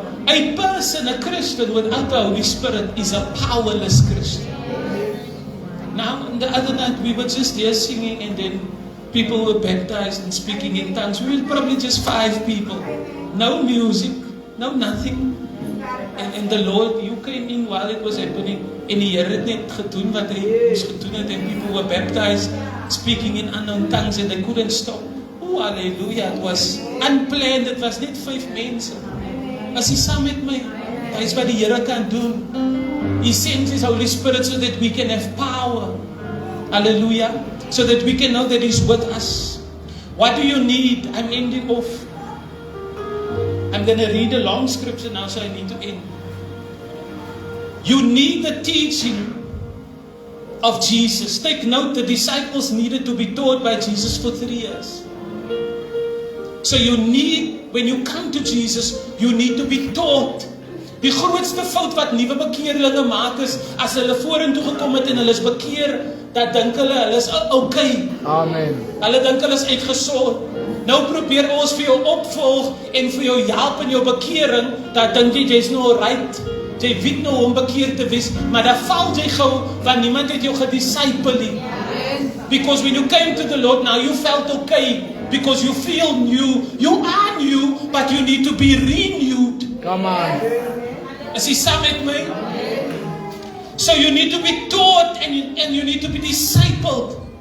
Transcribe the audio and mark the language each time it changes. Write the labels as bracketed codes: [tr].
[en] A person, a Christian without the Holy Spirit is a powerless Christian. Now, the other night we were just here singing and then people were baptized and speaking in tongues. We were probably just 5 people. No music, no nothing. And the Lord, you came in while it was happening. [af] En die Here het net gedoen wat hy moes gedoen het. [en] And people were baptized, speaking in unknown tongues and they couldn't stop. Oh, hallelujah. It was unplanned. It was [af] net 5 mense. As hy saam met my, hy is wat die Here kan doen. [en] He sends His Holy Spirit so that we can have power. Hallelujah. So that we can know that He's with us. What do you need? I'm ending off. I'm going to read a long scripture now, so I need to end. You need the teaching of Jesus. Take note, the disciples needed to be taught by Jesus for 3 years. So you need, when you come to Jesus, you need to be taught. [af] Die grootste fout wat nuwe bekeerlinge maak is, as hulle vorentoe gekom het en hulle is bekeer, dat dink hulle is okay. [en] Amen. [af] Hulle dink hulle is uitgesort. Nou probeer ons vir jou opvolg en vir jou help in jou bekering, dat dink jy jy's nou right. Jy weet nou om bekeer te wees, maar dan val jy gou, want niemand het jou gedisciple nie. [en] Because when you came to the Lord, now you felt okay, because you feel new. You are new, but you need to be renewed. Come on. [af] Is He saam met my? [en] So you need to be taught and you need to be discipled.